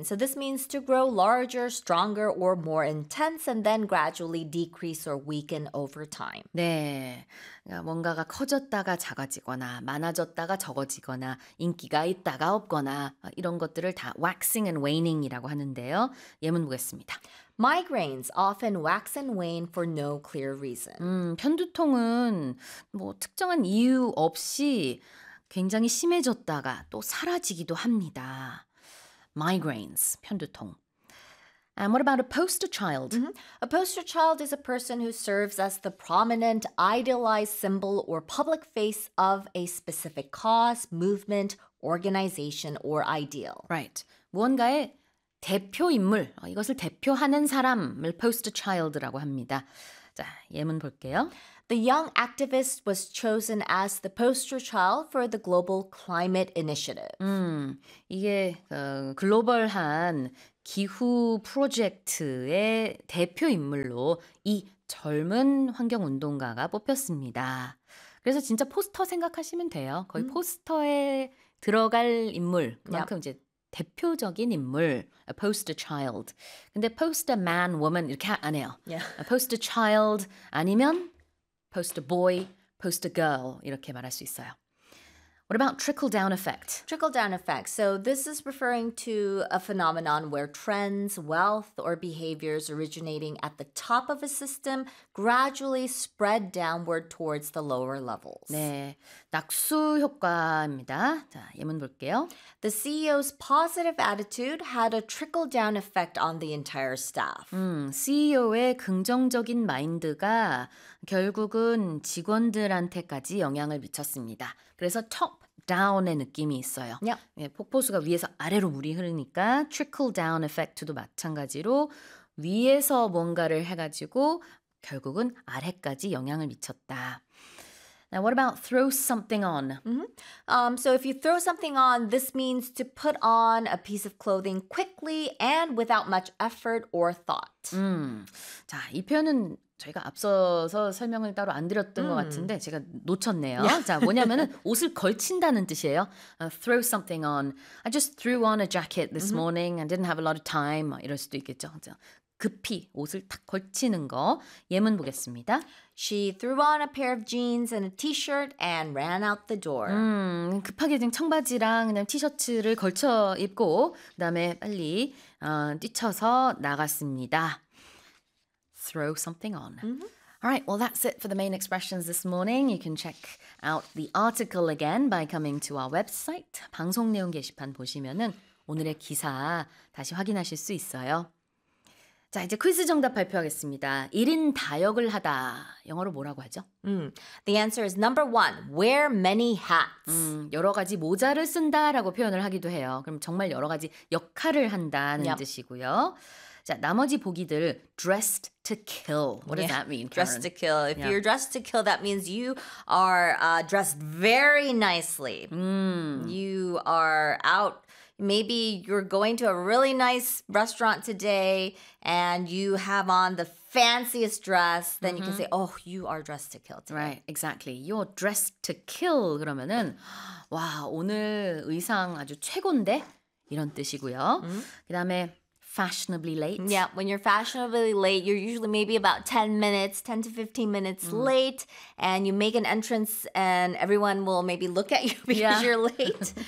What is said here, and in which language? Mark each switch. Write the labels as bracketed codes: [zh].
[en] So this means to grow larger, stronger, or more intense, and then gradually decrease or weaken over time. [ko] 네, 뭔가가 커졌다가 작아지거나 많아졌다가 적어지거나 인기가 있다가 없거나 이런 것들을 다 waxing and waning이라고 하는데요. 예문 보겠습니다. [en] Migraines often wax and wane for no clear reason. [ko] 편두통은 뭐 특정한 이유 없이 굉장히 심해졌다가 또 사라지기도 합니다. [en] Migraines, 편두통. And what about a poster child? A poster child is a person who serves as the prominent idealized symbol or public face of a specific cause, movement, organization, or ideal. [ko] Right. 무언가의 대표 인물, 이것을 대표하는 사람을 poster child라고 합니다. 자, 예문 볼게요. [en] The young activist was chosen as the poster child for the global climate initiative. [ko] 이게 글로벌한 기후 프로젝트의 대표 인물로 이 젊은 환경 운동가가 뽑혔습니다. 그래서 진짜 포스터 생각하시면 돼요. 거의 포스터에 들어갈 인물 그만큼 yep. 이제 대표적인 인물, a poster child. 근데 poster man, woman 이렇게 안 해요. [en] Yeah. [ko] A poster child 아니면 poster boy, poster girl 이렇게 말할 수 있어요. [en] What about trickle-down effect? Trickle-down effect. So this is referring to a phenomenon where trends, wealth, or behaviors originating at the top of a system gradually spread downward towards the lower levels. [ko] 네, 낙수 효과입니다. 자, 예문 볼게요. [en] The CEO's positive attitude had a trickle-down effect on the entire staff. [ko] CEO의 긍정적인 마인드가 결국은 직원들한테까지 영향을 미쳤습니다. 그래서 top down의 느낌이 있어요. [en] Yep. [ko] 예, 폭포수가 위에서 아래로 물이 흐르니까 trickle down effect도 마찬가지로 위에서 뭔가를 해가지고 결국은 아래까지 영향을 미쳤다. [en] Now what about throw something on? So if you throw something on, this means to put on a piece of clothing quickly and without much effort or thought. [ko] 자, 이 표현은 저희가 앞서서 설명을 따로 안 드렸던 것 같은데 제가 놓쳤네요. [en] Yeah. [ko] 자, 뭐냐면은 옷을 걸친다는 뜻이에요. [en] Throw something on. I just threw on a jacket this morning. I didn't have a lot of time. [ko] 이럴 수도 있겠죠. 자, 급히 옷을 탁 걸치는 거. 예문 보겠습니다. [en] She threw on a pair of jeans and a t-shirt and ran out the door. [ko] 급하게 지금 청바지랑 그냥 티셔츠를 걸쳐 입고 그다음에 빨리 뛰쳐서 나갔습니다. [en] Throw something on. All right, well, that's it for the main expressions this morning. You can check out the article again by coming to our website. [ko] 방송 내용 게시판 보시면은 오늘의 기사 다시 확인하실 수 있어요. 자, 이제 퀴즈 정답 발표하겠습니다. 1인 다역을 하다. 영어로 뭐라고 하죠? [en] The answer is number one, wear many hats. [ko] 여러 가지 모자를 쓴다라고 표현을 하기도 해요. 그럼 정말 여러 가지 역할을 한다는 [en] yep. [ko] 뜻이고요. 자, 나머지 보기들, [en] dressed to kill. What does that mean, Karen? Dressed to kill. If you're dressed to kill, that means you are dressed very nicely. You are out. Maybe you're going to a really nice restaurant today and you have on the fanciest dress. Then you can say, oh, you are dressed to kill today. Right, exactly. You're dressed to kill. [ko] 그러면은, 와, 오늘 의상 아주 최고인데? 이런 뜻이고요. 그 다음에, fashionably late. [en] Yeah, when you're fashionably late, you're usually maybe about 10 to 15 minutes late, and you make an entrance, and everyone will maybe look at you because you're late.